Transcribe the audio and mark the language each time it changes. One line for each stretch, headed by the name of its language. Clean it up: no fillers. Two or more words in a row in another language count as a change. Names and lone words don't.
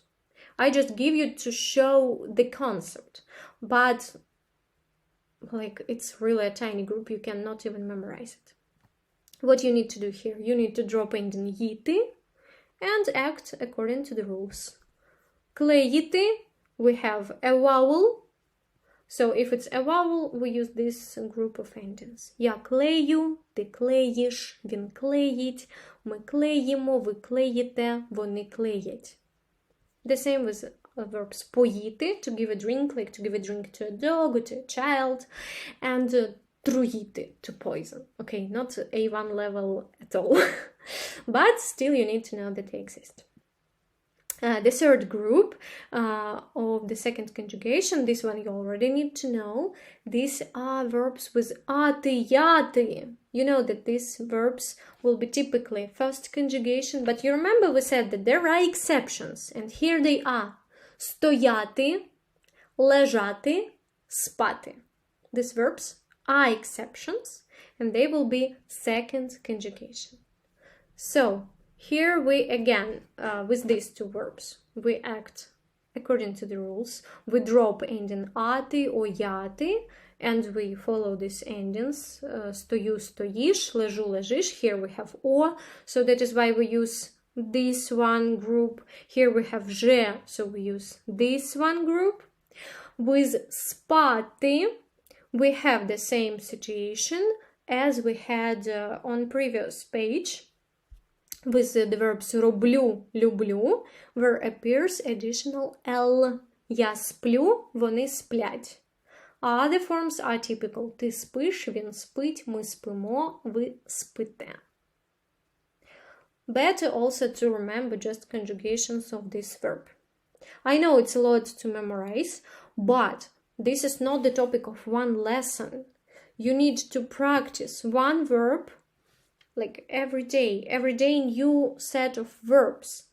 English: I just give you to show the concept, but like it's really a tiny group, you cannot even memorize it. What you need to do here, you need to drop ending їти and act according to the rules. Клеїти, we have a vowel. So if it's a vowel, we use this group of endings.
Ukrainian: Я клею, ти клеїш, він клеїть, ми клеїмо, ви клеїте, вони клеять.
English: The same with verbs поїти, to give a drink, like to give a drink to a dog or to a child, and труїти, to poison. Okay, not A1 level at all, but still you need to know that they exist. The third group of the second conjugation, this one you already need to know. These are verbs with
Ukrainian: ати, яти.
English: You know that these verbs will be typically first conjugation, but you remember we said that there are exceptions, and here they are.
Ukrainian: Стояти, лежати, спати.
English: These verbs are exceptions, and they will be second conjugation. So, here we again, with these two verbs, we act according to the rules. We drop ending ати or яти, and we follow these endings.
Ukrainian: Стою, стоїш, лежу, лежиш.
English: Here we have о, so that is why we use this one group. Here we have же, so we use this one group. With спати, we have the same situation as we had on previous page. With the verbs
Ukrainian: роблю, люблю,
English: where appears additional L.
Ukrainian: Я сплю, вони сплять.
English: Other forms are typical.
Ukrainian: Ти спиш, він спить, ми спимо, ви спите.
English: Better also to remember just conjugations of this verb. I know it's a lot to memorize, but this is not the topic of one lesson. You need to practice one verb like every day new set of verbs.